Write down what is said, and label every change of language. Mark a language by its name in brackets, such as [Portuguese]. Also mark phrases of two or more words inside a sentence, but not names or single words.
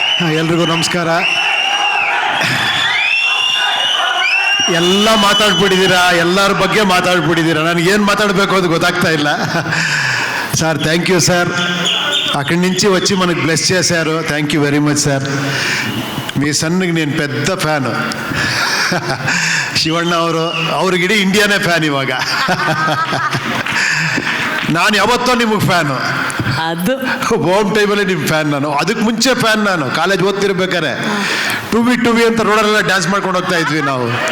[Kannada] ಎಲ್ರಿಗೂ ನಮಸ್ಕಾರ. ಎಲ್ಲ ಮಾತಾಡ್ಬಿಟ್ಟಿದ್ದೀರಾ, ಎಲ್ಲರ ಬಗ್ಗೆ ಮಾತಾಡ್ಬಿಟ್ಟಿದ್ದೀರಾ. ನನಗೇನು మాట్లాడಬೇಕು అది ಗೊತ್ತಾಗ್ತಾ ಇಲ್ಲ. [Telugu] సార్ [English] thank you [Telugu] సార్, అక్కడి నుంచి వచ్చి మనకు బ్లెస్ చేశారు. [English] thank you very much [Telugu] సార్. మీ సన్కి నేను పెద్ద ఫ్యాను. [Kannada] ಶಿವಣ್ಣ ಅವ್ರಿಗಿಡೀ ಇಂಡಿಯಾನೇ ಫ್ಯಾನ್ ಇವಾಗ. ನಾನು ಯಾವತ್ತೋ ನಿಮಗೆ ಫ್ಯಾನು. ಅದು ಹೋಮ್ ಟೈಮಲ್ಲಿ ನಿಮ್ಮ ಫ್ಯಾನ್ ನಾನು. ಅದಕ್ಕೆ ಮುಂಚೆ ಫ್ಯಾನ್ ನಾನು. ಕಾಲೇಜ್ ಓದ್ತಿರ್ಬೇಕಾರೆ [English] to be [Kannada] ಅಂತ ರೋಡಲ್ಲೆಲ್ಲ ಡ್ಯಾನ್ಸ್ ಮಾಡ್ಕೊಂಡು ಹೋಗ್ತಾ ಇದ್ವಿ ನಾವು.